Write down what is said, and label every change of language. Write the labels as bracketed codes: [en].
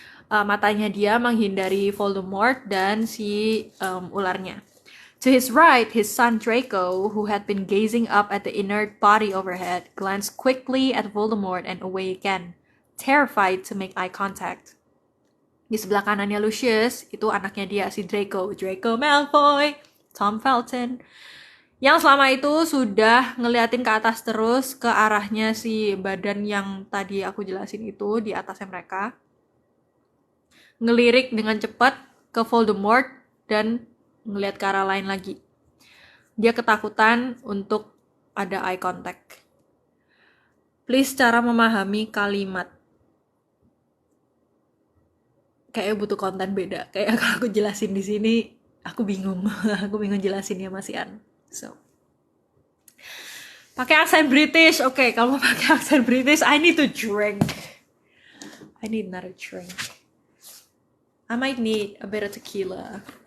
[id] Matanya dia menghindari Voldemort dan si ularnya. [en] To his right, his son Draco, who had been gazing up at the inert body overhead, glanced quickly at Voldemort and away again, terrified to make eye contact. [id] Di sebelah kanannya Lucius, itu anaknya dia, si Draco Malfoy, Tom Felton, yang selama itu sudah ngeliatin ke atas terus, ke arahnya si badan yang tadi aku jelasin itu, di atasnya mereka. Ngelirik dengan cepat ke Voldemort dan ngeliat ke arah lain lagi. Dia ketakutan untuk ada eye contact. Please cara memahami kalimat. Kayaknya butuh konten beda. Kayak kalau aku jelasin di sini, aku bingung. Aku bingung jelasinnya Mas Ian. So, pakai aksen British. Oke, kalau mau pakai aksen British, [en] I need to drink. I need another drink. I might need a bit of tequila.